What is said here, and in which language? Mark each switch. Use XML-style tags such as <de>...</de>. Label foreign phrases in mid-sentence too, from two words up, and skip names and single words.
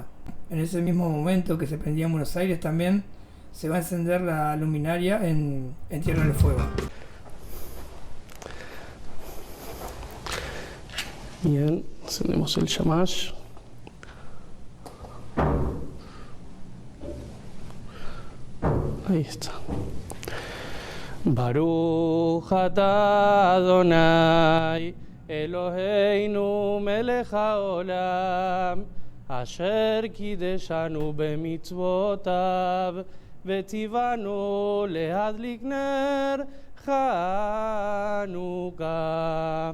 <es>En ese mismo momento que se prendía en Buenos Aires también se va a encender la luminaria en Tierra del Fuego. Bien, encendemos el Shamash. Ahí está.</es> <he>ברוך אתה ה' אלוקינו מלך העולם אשר קדשנו במצוותיו וציונו להדליק נר חנוכה.</he>